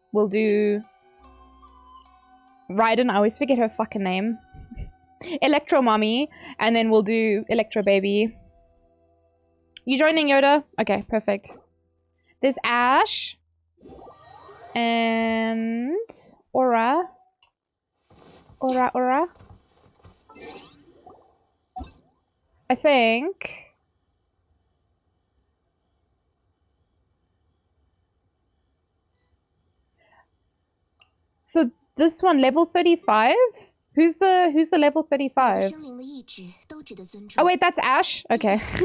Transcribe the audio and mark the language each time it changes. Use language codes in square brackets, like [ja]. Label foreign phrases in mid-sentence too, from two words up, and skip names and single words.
[en] We'll do Raiden. I always forget her fucking name. Electro Mommy, and then we'll do Electro Baby. You joining, Yoda? Okay, perfect. There's Ash and Aura. Aura. I think. So this one, level 35? Who's the level 35? Oh wait, that's Ash? Okay.